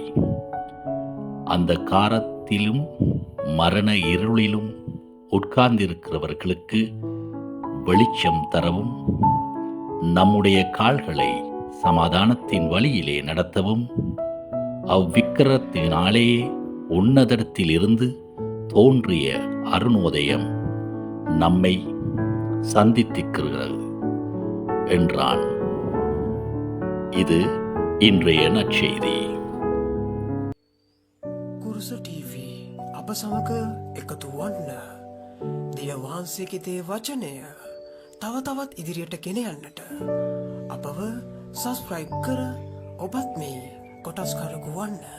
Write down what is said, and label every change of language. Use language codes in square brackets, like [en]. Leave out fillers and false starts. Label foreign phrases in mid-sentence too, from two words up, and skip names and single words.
[ta] அந்த காரத்திலும் மரண இருளிலும் உட்கார்ந்திருக்கிறவர்களுக்கு வெளிச்சம் தரவும், நம்முடைய கால்களை சமாதானத்தின் வழியிலே நடத்தவும், அவ்விக்கிரத்தினாலே உன்னதத்திலிருந்து தோன்றிய அருணோதயம் நம்மை சந்தித்திருக்கிறது என்றான். இது இன்றைய நற்செய்தி. [si] කුරුස TV අප සමග එකතු වන්න. දෙවියන් වහන්සේගේ දේ වචනය තව තවත් ඉදිරියට ගෙන යන්නට අපව සබ්ස්ක්‍රයිබ් කර ඔබත් මේ කොටස්කරකු වන්න.